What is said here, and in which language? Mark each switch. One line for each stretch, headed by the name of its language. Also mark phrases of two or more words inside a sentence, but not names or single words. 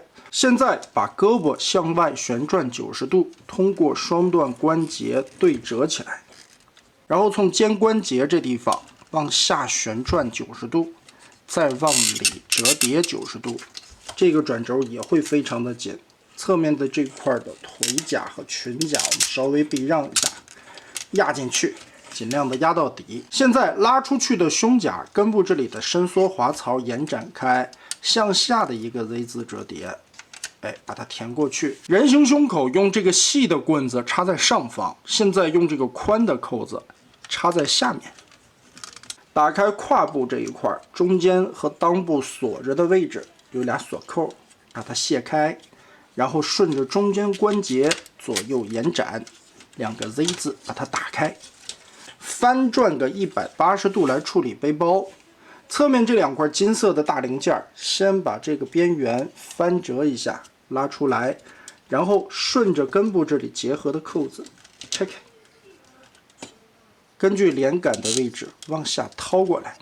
Chinese: 現在把胳膊向外旋轉90度，通過雙段關節對折起來，然後從肩關節這地方往下旋轉90度，再往裡折疊90度。這個轉軸也會非常的緊，側面的這塊的腿甲和裙甲，我們稍微避讓一下，壓進去，盡量的壓到底。現在拉出去的胸甲根部這裡的伸縮滑槽延展開，向下的一個 Z 字折疊，哎，把它填過去。人形胸口用這個細的棍子插在上方，現在用這個寬的扣子插在下面。打開胯部這一塊，中間和裆部鎖着的位置。有俩锁扣，把它卸開，然後順着中間關節左右延展，2個 Z 字把它打開，翻轉個180度來處理背包。側面這2塊金色的大零件，先把這個邊緣翻折一下，拉出來，然後順着根部這裡結合的扣子拆開，根據連桿的位置往下掏過來。